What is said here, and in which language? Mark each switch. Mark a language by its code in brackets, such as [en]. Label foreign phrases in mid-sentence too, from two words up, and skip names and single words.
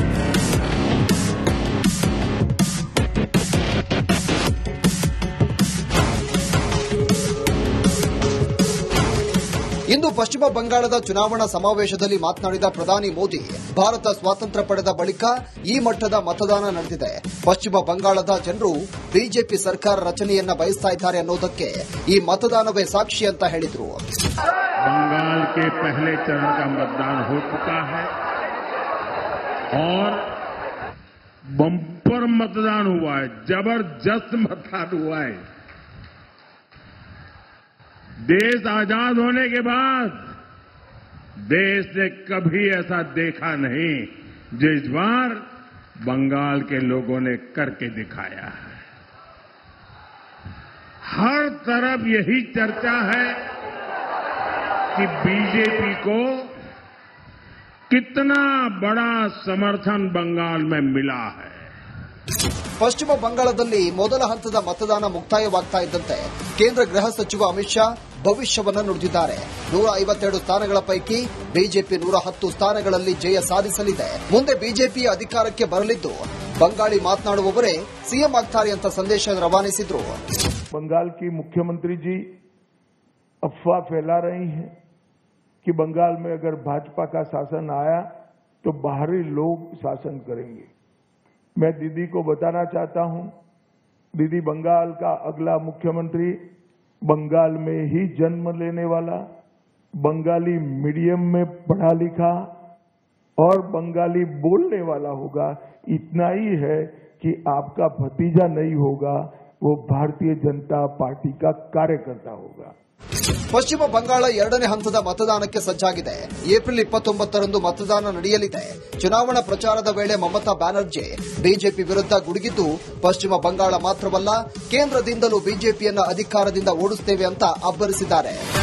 [kn] ಇಂದು ಪಶ್ಚಿಮ ಬಂಗಾಳದ ಚುನಾವಣಾ ಸಮಾವೇಶದಲ್ಲಿ ಮಾತನಾಡಿದ ಪ್ರಧಾನಿ ಮೋದಿ, ಭಾರತ ಸ್ವಾತಂತ್ರ್ಯ ಪಡೆದ ಬಳಿಕ ಈ ಮಟ್ಟದ ಮತದಾನ ನಡೆದಿದೆ. ಪಶ್ಚಿಮ ಬಂಗಾಳದ ಜನರು ಬಿಜೆಪಿ ಸರ್ಕಾರ ರಚನೆಯನ್ನ ಬಯಸ್ತಾ ಇದ್ದಾರೆ ಅನ್ನೋದಕ್ಕೆ ಈ ಮತದಾನವೇ ಸಾಕ್ಷಿ ಅಂತ ಹೇಳಿದ್ರು. [hi] बंगाल के पहले चरण का मतदान हो चुका है और बम्पर मतदान हुआ है, जबरदस्त मतदान हुआ है. देश आजाद होने के बाद देश ने कभी ऐसा देखा नहीं जो इस बार बंगाल के लोगों ने करके दिखाया है। हर तरफ यही चर्चा है कि बीजेपी को कितना बड़ा समर्थन बंगाल में मिला है। [kn] ಪಶ್ಚಿಮ ಬಂಗಾಳದಲ್ಲಿ ಮೊದಲ ಹಂತದ ಮತದಾನ ಮುಕ್ತಾಯವಾಗ್ತಾ ಇದ್ದಂತೆ ಕೇಂದ್ರ ಗೃಹ ಸಚಿವ ಅಮಿತ್ ಶಾ ಭವಿಷ್ಯವನ್ನ ನುಡಿದಿದ್ದಾರೆ. 152 ಸ್ಥಾನಗಳ ಪೈಕಿ ಬಿಜೆಪಿ 110 ಸ್ಥಾನಗಳಲ್ಲಿ ಜಯ ಸಾಧಿಸಲಿದೆ. ಮುಂದೆ ಬಿಜೆಪಿ ಅಧಿಕಾರಕ್ಕೆ ಬರಲಿದ್ದು ಬಂಗಾಳಿ ಮಾತನಾಡುವವರೇ ಸಿಎಂ ಆಗ್ತಾರೆ ಅಂತ ಸಂದೇಶ ರವಾನಿಸಿದ್ರು. [hi] बंगाल की मुख्यमंत्री जी अफवाह फैला रही हैं कि बंगाल में अगर भाजपा का शासन आया तो बाहरी लोग शासन करेंगे। मैं दीदी को बताना चाहता हूं, दीदी बंगाल का अगला मुख्यमंत्री बंगाल में ही जन्म लेने वाला, बंगाली मीडियम में पढ़ा लिखा और बंगाली बोलने वाला होगा। इतना ही है कि आपका भतीजा नहीं होगा, वो भारतीय जनता पार्टी का कार्यकर्ता होगा। [kn] ಪಶ್ಚಿಮ ಬಂಗಾಳ ಎರಡನೇ ಹಂತದ ಮತದಾನಕ್ಕೆ ಸಜ್ಜಾಗಿದೆ. ಏಪ್ರಿಲ್ 29ರಂದು ಮತದಾನ ನಡೆಯಲಿದೆ. ಚುನಾವಣಾ ಪ್ರಚಾರದ ವೇಳೆ ಮಮತಾ ಬ್ಯಾನರ್ಜಿ ಬಿಜೆಪಿ ವಿರುದ್ಧ ಗುಡುಗಿದ್ದು, ಪಶ್ಚಿಮ ಬಂಗಾಳ ಮಾತ್ರವಲ್ಲ ಕೇಂದ್ರದಿಂದಲೂ ಬಿಜೆಪಿಯನ್ನ ಅಧಿಕಾರದಿಂದ ಓಡಿಸುತ್ತೇವೆ ಅಂತ ಅಬ್ಬರಿಸಿದ್ದಾರೆ.